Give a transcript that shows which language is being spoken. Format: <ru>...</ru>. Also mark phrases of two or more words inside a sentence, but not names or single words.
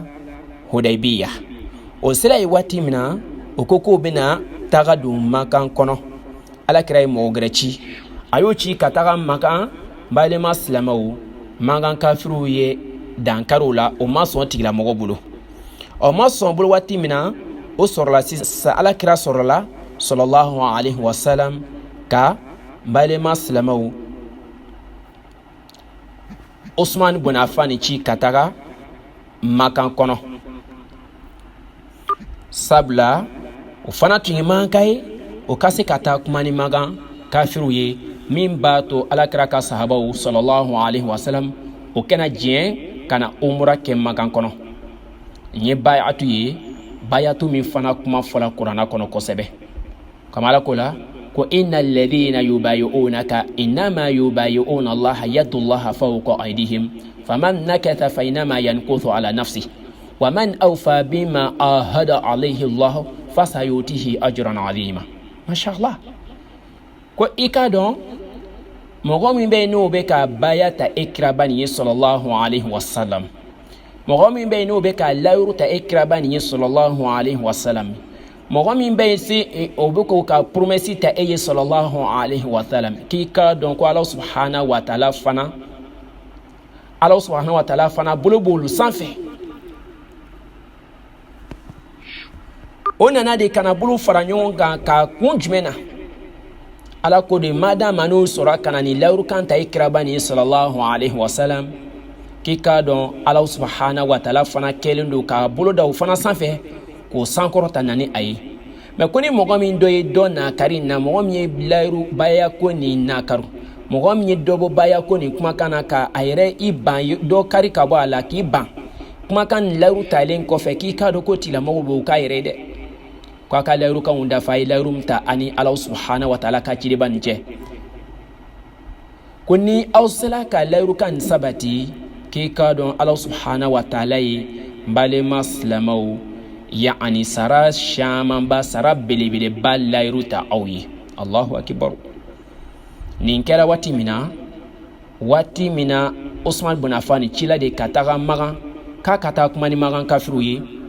<bm>Hudaybiya o sela ye waati min na o ko k'u bɛna taga don Makan kɔnɔ alakira ye mɔgɔ gɛrɛ ci a y'o ci ka taga Makan n balima silamaw Makan kafiruw ye dankariw la o ma sɔn tigilamɔgɔ bolo o ma sɔn bolo waati min na o sɔrɔla sisan alakira sɔrɔla</bm> <ar>صلى الله عليه وسلم</ar> <bm>ka n balima silamaw Usman bin Affan ci ka taga Makan kɔnɔ sabula o fana tun ye mankan ye o ka se ka taa kuma ni Makan kafiruw ye min b'a to alakira ka sahabaw</bm> <ar>صلى الله عليه وسلم</ar> <bm>o kana diɲɛ kana umra kɛ Makan kɔnɔ n ye bay'atu ye bay'atu min fana kuma fɔla kuranna kɔnɔ kosɛbɛ kama Ala ko la ko</bm> <ar>إن الذين يبايعونك إنما يبايعون الله يد الله فوق أيديهم فمن نكث فإنما ينكث على نفسه ومن أوفى بما عاهد عليه الله فسيؤتيه أجرا عظيما.</ar> <bm>Mashallah ko ika dɔn mɔgɔ min bɛ n'o bɛ ka baya ta ikiraba nin ye</bm> <ar>صلى الله عليه وسلم</ar> <bm>mɔgɔ min bɛ n'o bɛ ka layuru ta ikiraba nin ye</bm> <ar>صلى الله عليه وسلم</ar> <bm>mɔgɔ min bɛ se o bɛ ko ka promesse ta e ye</bm> <ar>صلى الله عليه وسلم</ar> <bm>k'i ka dɔn ko</bm> <ar>الله سبحانه وتعالى</ar> <bm>fana bolo b'olu sanfɛ o nana de kana bolo fara ɲɔgɔn kan ka kun jumɛn na Ala ko de madama n'o sɔrɔ kana ni layuru kan ta ikiraba nin ye</bm> <ar>صلى الله عليه</ar> <bm>wasallam k'i ka dɔn</bm> <ar>الله سبحانه وتعالى</ar> <bm>fana kɛlen don ka bolo da o fana sanfɛ k'o sankɔrɔta na ni a ye mais ko ni mɔgɔ min dɔ ye dɔ nakari na mɔgɔ min ye layuru baya ko nin nakaru mɔgɔ min ye dɔ bɔ baya ko nin kumakan na ka a yɛrɛ i ban dɔ kari ka bɔ a la k'i ban kumakan nin layuru talen kɔfɛ k'i ka dɔn ko tigilamɔgɔw b'o k'a yɛrɛ dɛ k'a ka layuru kanw dafa a ye layuru min ta ani</bm> <ar>الله سبحانه وتعالى</ar> <bm>ka ciriba nin cɛ ko ni aw sela ka layuru kan nin sabati k'i ka dɔn</bm> <ar>الله سبحانه وتعالى</ar> <bm>ye n balima silamaw yani sara camanba sara belebeleba layuru ta aw ye</bm> <ar>الله أكبر</ar> <bm>nin kɛra waati min na Usman bin Affan cila de ka taga Makan k'a ka taa kuma ni Makan kafiruw ye</bm>